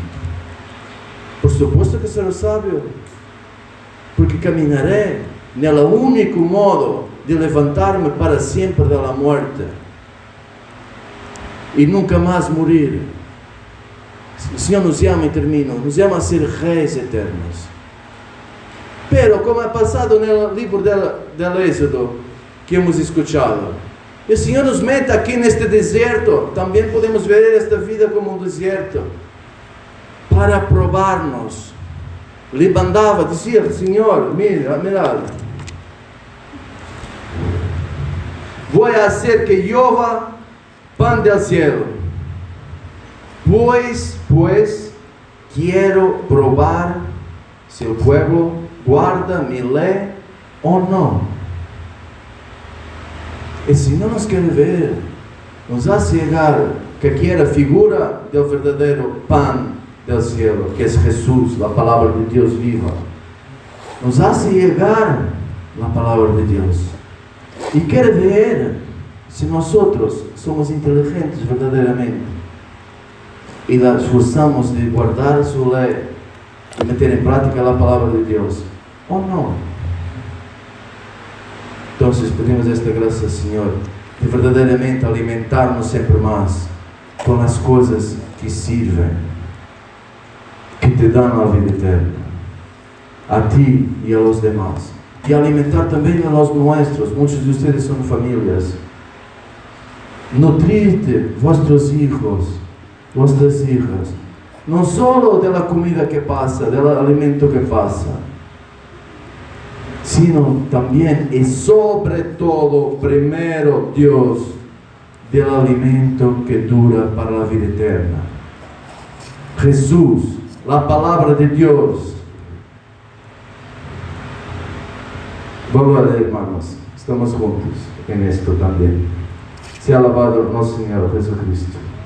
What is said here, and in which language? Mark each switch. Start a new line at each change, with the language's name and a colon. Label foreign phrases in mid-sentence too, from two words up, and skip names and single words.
Spanish: Por supuesto que serás
Portuguese: sábio, porque caminharé no único modo de levantar-me para sempre da morte e nunca mais morrer. O Senhor nos chama, e termino, nos chama a ser reis eternos. Pero, como é passado no livro do Êxodo
Spanish: que hemos escuchado,
Portuguese: o Senhor nos mete aqui neste deserto. Também podemos ver esta vida como um deserto para provar-nos. Lhe mandava, dizia: Senhor,
Spanish: mira, voy a hacer que llueva pan del cielo, pues quiero probar si el pueblo guarda mi ley o no. El Señor nos quiere ver, nos hace llegar que aquí era figura del verdadero pan del cielo, que es Jesús, la palabra de Dios viva. Nos hace llegar la palabra de Dios.
Portuguese: E quer ver se nós somos inteligentes verdadeiramente e esforçamos de guardar a sua lei e meter em prática a palavra de Deus ou não. Então, pedimos esta graça, Senhor, de verdadeiramente alimentar-nos sempre mais com as coisas que servem, que te dão a vida eterna, a ti e
Spanish: a los demás.
Portuguese: E alimentar também
Spanish: a los nuestros.
Portuguese: Muitos de vocês são famílias.
Spanish: Nutrirte vuestros hijos, vuestras hijas,
Portuguese: não só da comida que passa, do alimento que passa, sino também e sobre todo, primeiro Deus, do alimento que dura para a vida eterna. Jesus, a palavra de Deus.
Spanish: Vamos, hermanos, estamos juntos en esto también. Sea alabado nuestro Señor Jesucristo.